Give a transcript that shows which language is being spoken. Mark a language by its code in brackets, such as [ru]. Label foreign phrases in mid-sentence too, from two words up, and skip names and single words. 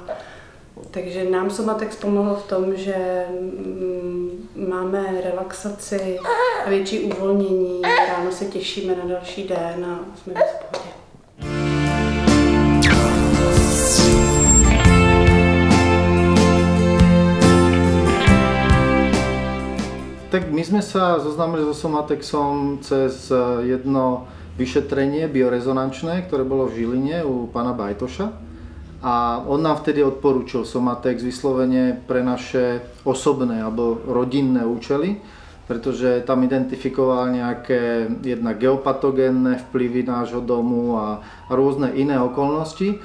[cs] Takže nám Somatex pomohl v tom, že máme relaxaci a větší uvolnění, ráno se těšíme na další den a jsme v pohodě. [sk] Tak my sme sa zoznámili so Somatexom cez jedno vyšetrenie biorezonančné, ktoré bolo v Žiline u pána Bajtoša. A on nám vtedy odporúčil Somatex vyslovene pre naše osobné alebo rodinné účely, pretože tam identifikoval nejaké jednak geopatogénne vplyvy nášho domu a rôzne iné okolnosti.